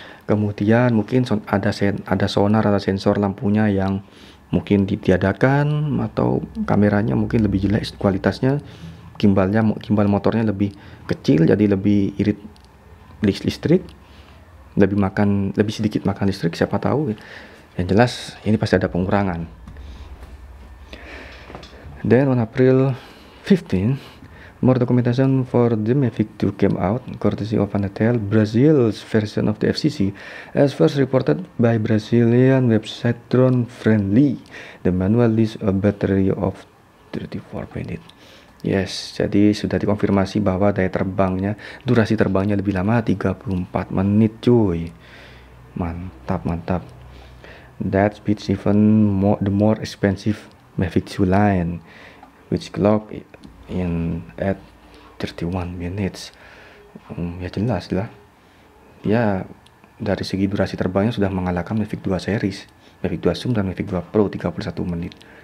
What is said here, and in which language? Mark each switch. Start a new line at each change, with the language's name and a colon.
Indonesian: Kemudian mungkin ada sonar atau sensor lampunya yang mungkin ditiadakan, atau kameranya mungkin lebih jelek kualitasnya, gimbal motornya lebih kecil jadi lebih irit listrik, lebih sedikit makan listrik, siapa tahu. Yang jelas ini pasti ada pengurangan.
English: Then on April 15, more documentation for the Mavic 2 came out, courtesy of Anatel, Brazil's version of the FCC, as first reported by Brazilian website Drone Friendly. The manual lists a battery of 34 minutes.
Indonesian: Yes, jadi sudah dikonfirmasi bahwa durasi terbangnya lebih lama, 34 menit cuy. Mantap.
English: That beats even the more expensive Mavic 2 line, which clock in at 31 minutes.
Indonesian: Ya jelas lah. Ya dari segi durasi terbangnya sudah mengalahkan Mavic 2 series, Mavic 2 Zoom dan Mavic 2 Pro 31 menit.